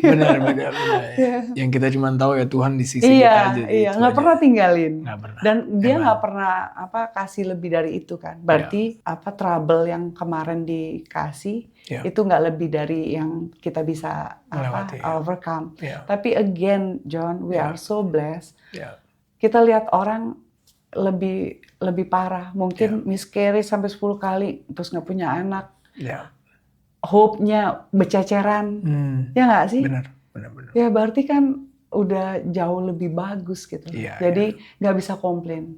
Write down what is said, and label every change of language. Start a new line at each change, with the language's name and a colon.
Indonesian: Benar. Yang kita cuma tahu ya Tuhan di sisi kita aja. Iya, nggak pernah tinggalin. Nggak pernah. Dan dia nggak pernah kasih lebih dari itu kan. Berarti trouble yang kemarin dikasih itu nggak lebih dari yang kita bisa overcome. Tapi
English: again, John, we are so blessed.
Indonesian: Kita lihat orang lebih parah, mungkin miscarriage sampai 10 kali, terus nggak punya anak, hope-nya bececeran, ya nggak sih? Benar. Ya berarti kan udah jauh lebih bagus gitu. Jadi nggak bisa komplain.